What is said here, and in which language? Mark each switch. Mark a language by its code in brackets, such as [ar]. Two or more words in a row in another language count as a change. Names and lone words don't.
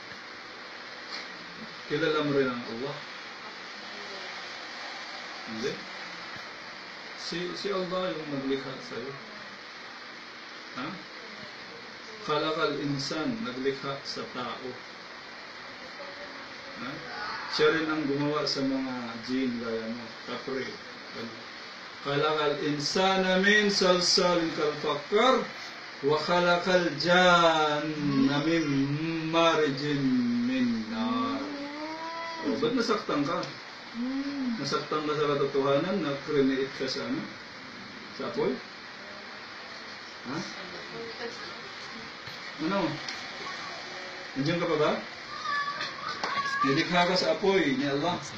[tl] Kilala mo rin ang Allah? Hindi. Si Allah yung naglikha sa'yo. [ar] خلق الإنسان, [tl] naglikha sa tao. Siya rin ang gumawa sa mga jinn gaya mo, kapre. [ar] خلق الإنسان من صلصال كالفخار وخلق الجان من مارج من نار. [tl] Ba't nasaktan ka? Nasaktan ka sa katotohanan na create ka sa ano? Sa apoy? Ano? Nandiyan ka pa ba? Nilikha ka sa apoy ni Allah.